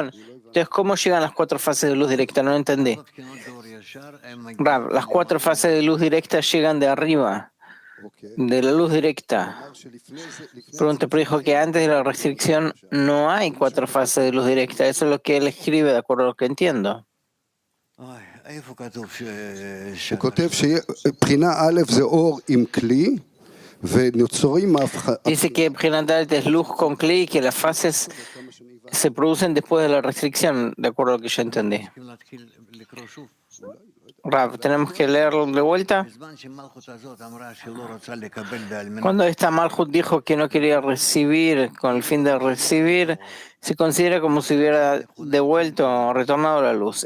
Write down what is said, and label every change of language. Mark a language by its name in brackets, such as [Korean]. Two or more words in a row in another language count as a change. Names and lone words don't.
[Spanish] Entonces, ¿cómo llegan las cuatro fases de luz directa? No entendí. Rab, las 4 fases de luz directa llegan de arriba, de la luz directa. Pregunta, pero dijo que antes de la restricción no hay 4 fases de luz directa. Eso es lo que él escribe, de acuerdo a lo que entiendo. [Hebrew] הוא כותב שבחינה א' זה אור עם כלי, ונוצרים [Spanish] Dice que Brinadal es luz con Kli y que las fases se producen después de la restricción, de acuerdo a lo que yo entendí. Rab, ¿tenemos que leerlo de vuelta? Cuando esta Malhut dijo que no quería recibir con el fin de recibir, se considera como si hubiera devuelto o retornado la luz.